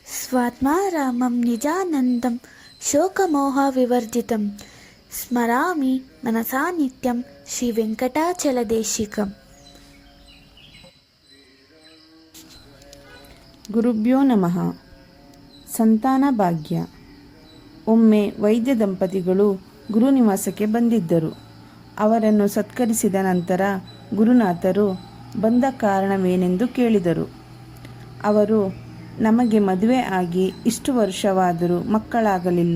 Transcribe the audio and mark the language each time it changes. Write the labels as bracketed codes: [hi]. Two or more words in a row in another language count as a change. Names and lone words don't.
[sa] स्वात्मारामं निजानन्दं शोकमोहविवर्जितं स्मरामि मनसा नित्यं ಶ್ರೀವೆಂಕಟಾಚಲದೇಶಿಕಂ. ಗುರುಭ್ಯೋ ನಮಃ. [kn] ಸಂತಾನ ಭಾಗ್ಯ. ಒಮ್ಮೆ ವೈದ್ಯ ದಂಪತಿಗಳು ಗುರುನಿವಾಸಕ್ಕೆ ಬಂದಿದ್ದರು. ಅವರನ್ನು ಸತ್ಕರಿಸಿದ ನಂತರ ಗುರುನಾಥರು ಬಂದ ಕಾರಣವೇನೆಂದು ಕೇಳಿದರು. ಅವರು, ನಮಗೆ ಮದುವೆ ಆಗಿ ಇಷ್ಟು ವರ್ಷವಾದರೂ ಮಕ್ಕಳಾಗಲಿಲ್ಲ.